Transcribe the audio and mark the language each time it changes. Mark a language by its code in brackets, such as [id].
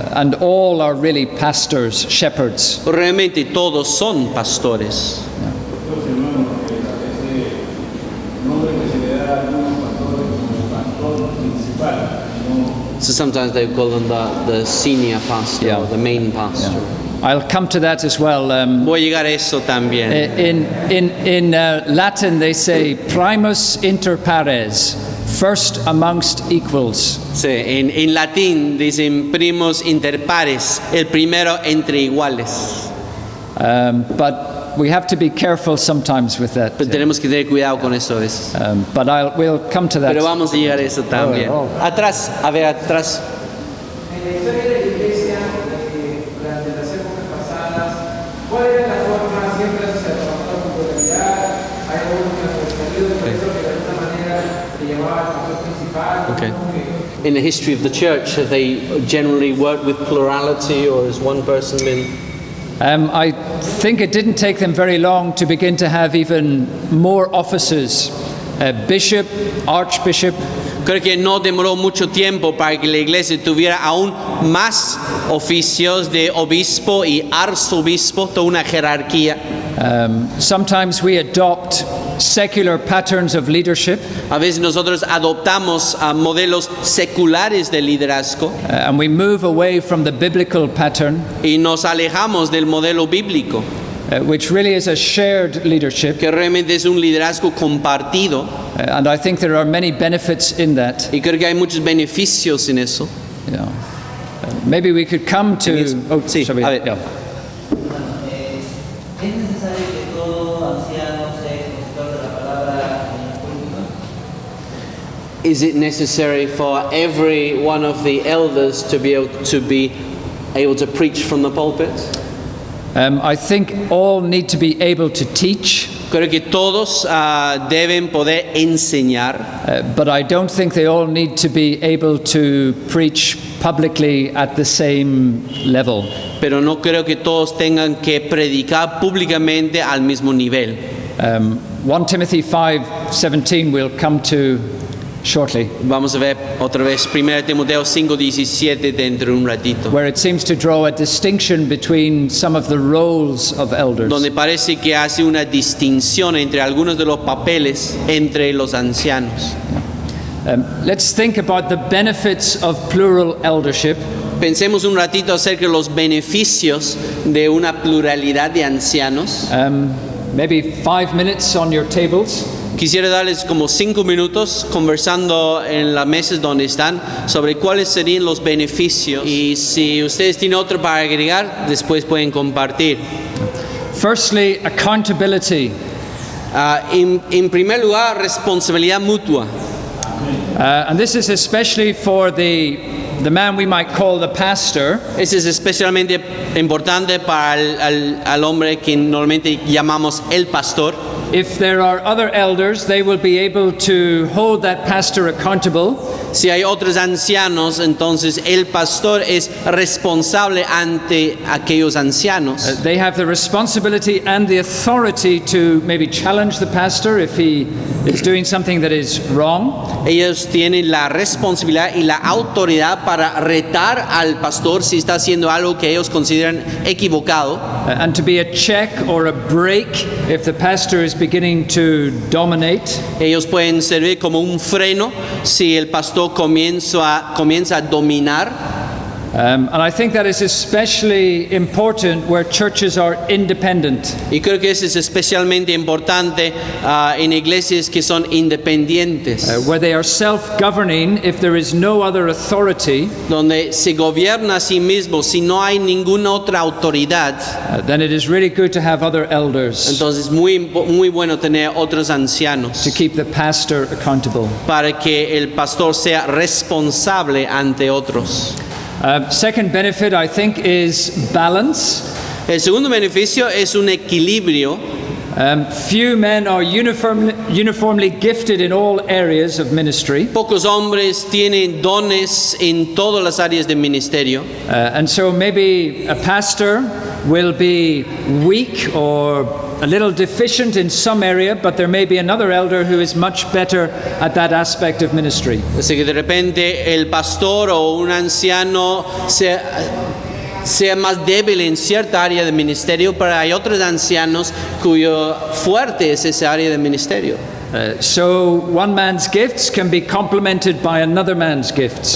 [en] And all are really pastors, shepherds. [es] Realmente todos son pastores. [en] So sometimes they call them the senior pastor, or the main pastor. Yeah. I'll come to that as well. [es] Voy a llegar a eso también. [en] In Latin they say [la] primus inter pares, [en] first amongst equals. [es] Sí, en latín dicen [la] primus inter pares, [es] el primero entre iguales. [en] But we have to be careful sometimes with that. [es] Pero tenemos que tener cuidado con eso a veces. [en] But we'll come to that. [es] Pero vamos a llegar a eso también. Atrás, a ver, atrás. [en] Okay. In the history of the church, have they generally worked with plurality, or has one person been? I think it didn't take them very long to begin to have even more offices, bishop, archbishop. [es] Creo que no demoró mucho tiempo para que la iglesia tuviera aún más oficios de obispo y arzobispo, toda una jerarquía. [en] Sometimes we adopt secular patterns of leadership. [es] A veces nosotros adoptamos modelos seculares de liderazgo. [en] And we move away from the biblical pattern. [es] Y nos alejamos del modelo bíblico. [en] Which really is a shared leadership. [es] Que realmente es un liderazgo compartido. [en] And I think there are many benefits in that. [es] Y creo que hay muchos beneficios en eso. [en] Yeah. Maybe we could come to. Oh, [es] sí, [en] sorry. [es] a ver. [en] Yeah. [es] ¿Es necesario que todo anciano sea expositor de la palabra en el púlpito? [en] Is it necessary for every one of the elders to be able to preach from the pulpit? I think all need to be able to teach. [es] Creo que todos deben poder enseñar, [en] but I don't think they all need to be able to preach publicly at the same level. [es] pero no creo que todos tengan que predicar públicamente al mismo nivel. [en] 1 Timothy 5:17 we'll come to shortly, [es] Vamos a ver otra vez 1 Timoteo 5:17 dentro de un ratito, [en] where it seems to draw a distinction between some of the roles of elders. [es] donde parece que hace una distinción entre algunos de los papeles entre los ancianos. [en] Let's think about the benefits of plural eldership. [es] Pensemos un ratito acerca de los beneficios de una pluralidad de ancianos. [en] Maybe 5 minutes on your tables. [es] Quisiera darles como 5 minutos conversando en las mesas donde están sobre cuáles serían los beneficios. Y si ustedes tienen otro para agregar, después pueden compartir. [en] Firstly, accountability. [es] En primer lugar, responsabilidad mutua. [en] And this is especially for the man we might call the pastor. [es] Eso es especialmente importante para al hombre que normalmente llamamos el pastor. [en] If there are other elders, they will be able to hold that pastor accountable. [es] Si hay otros ancianos, entonces el pastor es responsable ante aquellos ancianos. [en] They have the responsibility and the authority to maybe challenge the pastor if he is doing something that is wrong. [es] Ellos tienen la responsabilidad y la autoridad para retar al pastor si está haciendo algo que ellos consideran equivocado. [en] And to be a check or a break if the pastor is beginning to dominate. [es] Ellos pueden servir como un freno si el pastor comienza a dominar. [en] And I think that is especially important where churches are independent. [es] Y creo que eso es especialmente importante en iglesias que son independientes, [en] Where they are self-governing if there is no other authority, [es] donde se gobierna a sí mismo si no hay ninguna otra autoridad. [en] then it is really good to have other elders [es] Entonces muy bueno tener otros ancianos [en] to keep the pastor accountable. [es] para que el pastor sea responsable ante otros. [en] Second benefit, I think, is balance. [es] El segundo beneficio es un equilibrio. [en] Few men are uniformly gifted in all areas of ministry. [es] Pocos hombres tienen dones en todas las áreas del ministerio. [en] And so maybe a pastor will be weak or a little deficient in some area, but there may be another elder who is much better at that aspect of ministry. [es] Así que de repente el pastor o un anciano sea más débil en cierta área del ministerio, pero hay otros ancianos cuyo fuerte es esa área del ministerio. [en] So one man's gifts can be complemented by another man's gifts.